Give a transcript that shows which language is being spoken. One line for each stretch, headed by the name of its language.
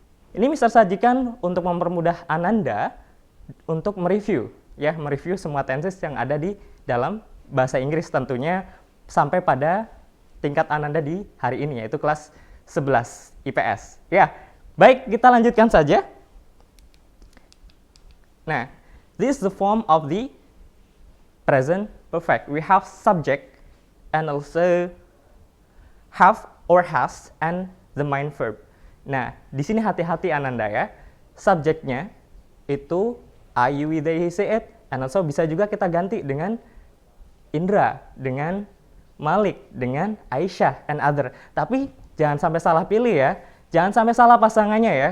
Indonesian: Ini Mister sajikan untuk mempermudah Ananda untuk mereview ya, mereview semua tenses yang ada di dalam bahasa Inggris tentunya sampai pada tingkat Ananda di hari ini, yaitu kelas 11 IPS. Ya, baik, kita lanjutkan saja.
English: Nah, this is the form of the present perfect. We have subject and also have or has and the main verb.
Indonesian: Nah, di sini hati-hati Ananda ya. Subjeknya itu I, you, we, they, he, she, it, and also bisa juga kita ganti dengan Indra, dengan Malik, dengan Aisyah, and other. Tapi jangan sampai salah pilih ya. Jangan sampai salah pasangannya ya.